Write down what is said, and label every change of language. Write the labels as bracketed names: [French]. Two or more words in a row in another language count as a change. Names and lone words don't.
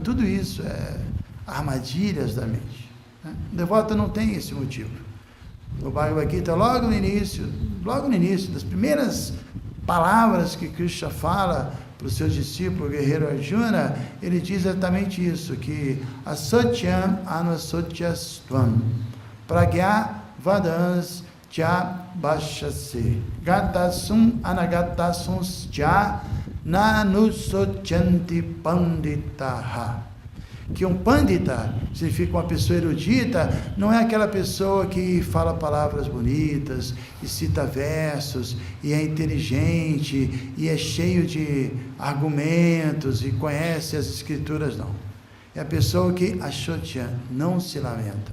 [Portuguese] Tudo isso é armadilhas da mente, né? O devoto não tem esse motivo. No Bhagavad Gita, logo no início, das primeiras palavras que Krishna fala para o seu discípulo, o guerreiro Arjuna, ele diz exatamente isso, que [Sanskrit] असोत्यम् अनसोत्यस्त्वम् प्रज्ञ वदांस् च भाषसे गतासुम् अनगतासूंस् च नानुशोचन्ति पण्डिताः. [Portuguese] Que um pandita significa uma pessoa erudita, não é aquela pessoa que fala palavras bonitas e cita versos e é inteligente e é cheio de argumentos e conhece as escrituras, não. É a pessoa que ashotya, não se lamenta.